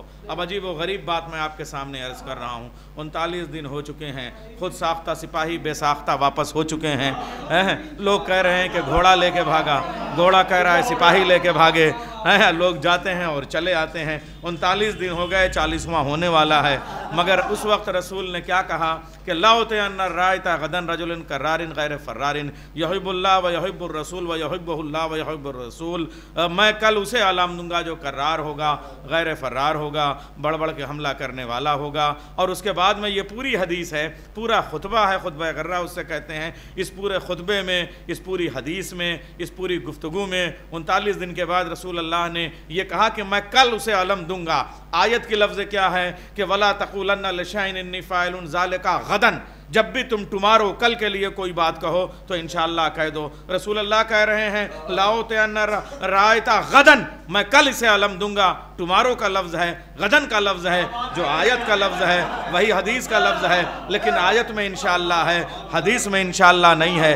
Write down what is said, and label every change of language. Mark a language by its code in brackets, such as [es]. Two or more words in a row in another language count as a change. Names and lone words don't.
[hi] अब अजीब व गरीब बात मैं आपके सामने अर्ज़ कर रहा हूँ, 39 दिन हो चुके हैं, खुद साख्ता सिपाही बेसाख्ता वापस हो चुके हैं। लोग कह रहे हैं कि घोड़ा लेके भागा, घोड़ा कह रहा है सिपाही लेके भागे। लोग जाते हैं और चले आते हैं। 39 दिन हो गए, 40वां होने वाला है, मगर उस वक्त रसूल ने क्या कहा कि [ar] لأعطين الراية غدا رجلا كرارا غير فرار يحب الله ويحب الرسول ويحبه الله ويحب الرسول. [hi] मैं कल उसे आलाम दूंगा जो कर्रार होगा, गैर फर्रार होगा, बढ़ बढ़ के हमला करने वाला होगा। और उसके बाद में ये पूरी हदीस है, पूरा खुतबा है, खुतबा गर्रा उससे कहते हैं। इस पूरे खुतबे में, इस पूरी हदीस में, इस पूरी गुफ्तगू में 39 दिन के बाद रसूल अल्लाह ने ये कहा कि मैं कल उसे अलम दूंगा। आयत की लफ्ज़ क्या है कि [ar] ولا تقولن لشيء إني فاعل ذلك غدا, [hi] जब भी तुम टुमारो कल के लिए कोई बात कहो तो इंशाअल्लाह कह दो। रसूल अल्लाह कह रहे हैं [ar] لأعطين الراية غدا, [hi] मैं कल इसे अलम दूंगा। टुमारो का लफ्ज़ है, गदन का लफ्ज़ है, जो आयत का लफ्ज़ है वही हदीस का लफ्ज़ है, लेकिन आयत में इंशाअल्लाह है, हदीस में इंशाअल्लाह नहीं है।